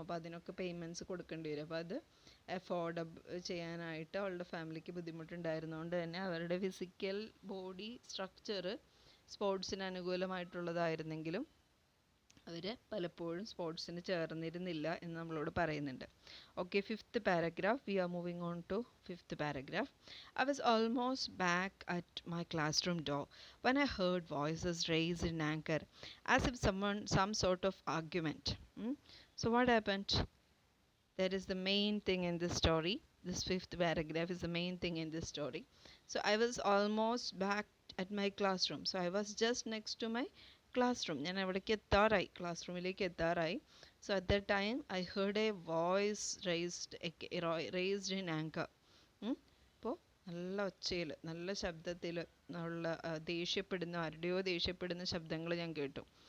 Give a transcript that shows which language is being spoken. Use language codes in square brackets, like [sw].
[ml] അപ്പോൾ അതിനൊക്കെ പേയ്മെൻറ്റ്സ് കൊടുക്കേണ്ടി വരും. അപ്പോൾ അത് അഫോർഡബിൾ ചെയ്യാനായിട്ട് അവളുടെ ഫാമിലിക്ക് ബുദ്ധിമുട്ടുണ്ടായിരുന്നതുകൊണ്ട് തന്നെ അവരുടെ ഫിസിക്കൽ ബോഡി സ്ട്രക്ചർ സ്പോർട്സിന് അനുകൂലമായിട്ടുള്ളതായിരുന്നെങ്കിലും അവർ പലപ്പോഴും സ്പോർട്സിന് ചേർന്നിരുന്നില്ല എന്ന് നമ്മളോട് പറയുന്നുണ്ട്. [en] Okay, fifth paragraph. We are moving on to fifth paragraph. I was almost back at my classroom door when I heard voices raised in anger, as if some sort of argument. So what happened? That is the main thing in this story. This fifth paragraph is the main thing in this story. So I was almost back at my classroom. So I was just next to my classroom. [ml] ഞാൻ അവിടേക്ക് എത്താറായി, class റൂമിലേക്ക് എത്താറായി. [en] So at the time I heard a voice raised in anger. [ml] അപ്പോൾ നല്ല ഒച്ചയിൽ, നല്ല ശബ്ദത്തിൽ ഉള്ള ദേഷ്യപ്പെടുന്ന, ആരുടെയോ ദേഷ്യപ്പെടുന്ന ശബ്ദങ്ങൾ ഞാൻ കേട്ടു.